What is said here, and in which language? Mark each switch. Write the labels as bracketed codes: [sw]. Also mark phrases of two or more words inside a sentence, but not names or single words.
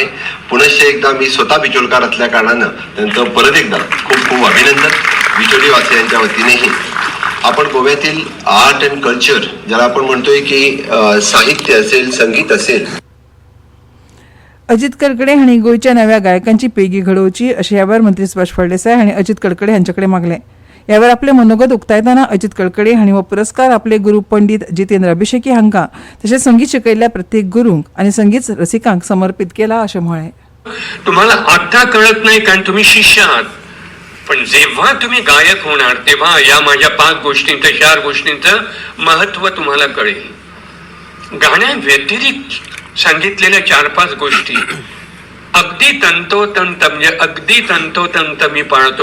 [mr] पुनश्च एकदा मी स्वतः बिचोलकार असल्या कारणानं त्यांचं परत एकदा खूप खूप अभिनंदन बिचोलीवासियांच्या वतीनेही. आपण गोव्यातील [en] art and culture, [mr] ज्याला आपण म्हणतोय की साहित्य असेल, संगीत असेल, [kok] अजित कडकडे हांणी गोंयच्या नव्या गायकांची पिळगी घडोवची अशें ह्या वेळार मंत्री सुभाष फळदेसाय हांणी अजित कडकडे हांचे कडेन मागलें. ह्या वेळार आपलें मनोगत उक्तायतना अजित कडकडे हांणी हो पुरस्कार आपले गुरू पंडीत जितेंद्र अभिषेकी हांकां तशेंच संगीत शिकयल्ल्या प्रत्येक गुरूंक आनी संगीत रसिकांक समर्पित केला अशें म्हळें. [mr] तुम्हाला आता कळत नाही कारण तुम्ही शिष्य आहात, पण जेव्हा तुम्ही गायक होणार तेव्हा या माझ्या 5 गोष्टींचं, 4 गोष्टींचं महत्व तुम्हाला कळेल. गाण्या व्यतिरिक्त सांगितलेल्या 4-5 गोष्टी अगदी तंतोतंत, म्हणजे अगदी तंतोतंत मी पाळतो.